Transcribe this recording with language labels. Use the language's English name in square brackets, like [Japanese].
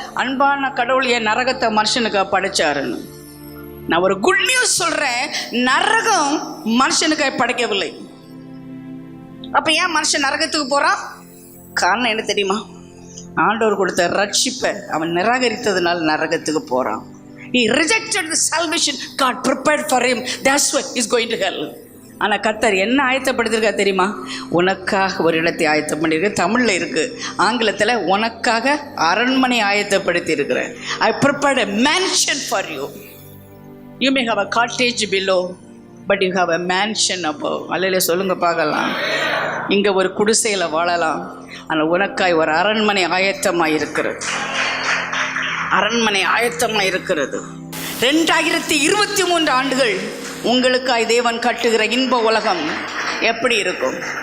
[Tamil] அன்பான கடவுள் என் நரகத்தை மனுஷனுக்கு படைச்சாருன்னு. நான் ஒரு [English] good news [Tamil] சொல்றேன், நரகம் மனுஷனுக்கு படைக்கவில்லை. அப்ப ஏன் மனுஷன் நரகத்துக்கு போறான்? காரணம் என்ன தெரியுமா? ஆண்டவர் கொடுத்த ரட்சிப்பை அவன் நிராகரித்ததுனால நரகத்துக்கு போறான். [English] He rejected the salvation God prepared for him. That's why he's going to hell. [Tamil] ஆனால் கர்த்தர் என்ன ஆயத்தப்படுத்திருக்கா தெரியுமா? உனக்காக ஒரு இடத்தை ஆயத்தம் பண்ணியிருக்கு. தமிழில் இருக்குது, ஆங்கிலத்தில் உனக்காக அரண்மனை ஆயத்தப்படுத்தி இருக்கிறேன். [English] I prepared a mansion for you. You may have a cottage below, but you have a mansion above. [Tamil] அல்லையில சொல்லுங்க பார்க்கலாம். இங்கே ஒரு குடிசையில் வாழலாம், ஆனால் உனக்காய் ஒரு அரண்மனை ஆயத்தமாக இருக்கிறது. அரண்மனை ஆயத்தமாக இருக்கிறது. 2023 ஆண்டுகள் உங்களுக்காய் தேவன் கட்டுகிற இன்ப உலகம் எப்படி இருக்கும்?